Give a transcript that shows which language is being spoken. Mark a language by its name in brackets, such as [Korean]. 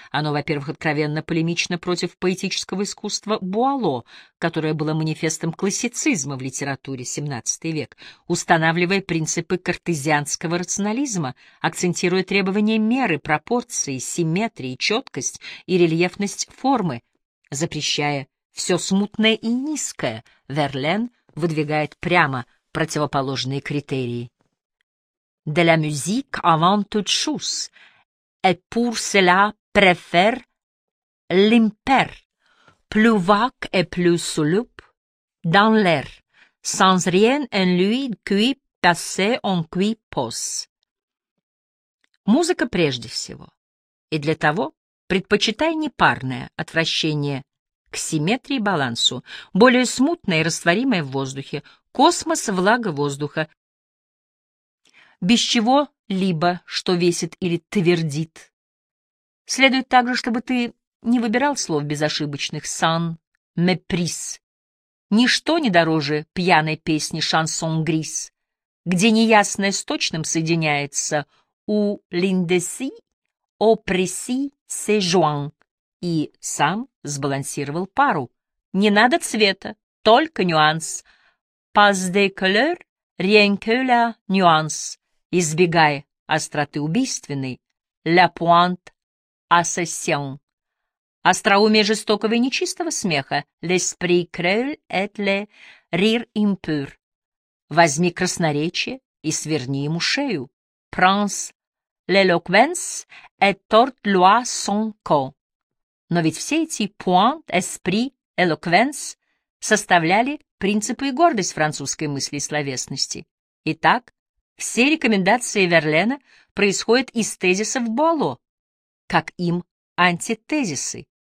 [Russian] Оно, во-первых, откровенно полемично против поэтического искусства Буало, которое было манифестом классицизма в литературе XVII век, устанавливая принципы картезианского рационализма, акцентируя требования меры, пропорции, симметрии, четкость и рельефность формы, запрещая все смутное и низкое. Верлен выдвигает прямо противоположные критерии. [French] «De la musique avant toute chose, et pour cela préfère l'impair, plus vague et plus souple, dans l'air, sans rien en lui qui passe en qui pose». [Russian] Музыка прежде всего, и для того предпочитай непарное отвращение к симметрии и балансу, более смутное и растворимое в воздухе, космос, влага воздуха, без чего-либо, что весит или твердит. Следует также, чтобы ты не выбирал слов безошибочных «сан», «меприз». Ничто не дороже пьяной песни «Шансон Грис», где неясное с точным соединяется «у линдеси, о преси, се жуан». И сам сбалансировал пару. Не надо цвета, только нюанс. [French] «Pas de couleur, rien que la nuance». [Russian] Избегай остроты убийственной. [French] «La pointe assassin». [Russian] Остроумие жестокого и нечистого смеха. [French] «L'esprit cruel et le rire impur». [Russian] Возьми красноречие и сверни ему шею. [French] «Prends l'éloquence et tord-lui son cou». [Russian] Но ведь все эти «point», «esprit», «eloquence» составляли принципы и гордость французской мысли и словесности. Итак, Все рекомендации Верлена происходят из тезисов Буало, как им антитезисы.